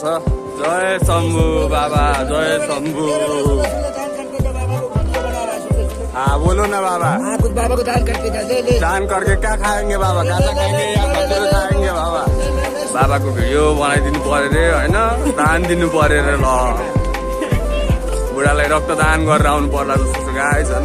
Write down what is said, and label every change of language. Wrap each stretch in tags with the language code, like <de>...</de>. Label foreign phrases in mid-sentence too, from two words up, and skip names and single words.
<hi>जय शम्भु बाबा, जय शम्भु। बोलो ना बाबा। कुछ बाबा को दान करके दान करके क्या खाएंगे बाबा, गाजा खाएंगे या खजुर खाएंगे बाबा।</hi> <ne>बाबाको भिडियो बनाइदिनु पर्यो रे होइन, दान दिनु पर्यो रे। ल बुढालाई रक्तदान गरेर आउनु पर्ला जस्तो छ गाइज होइन।</ne>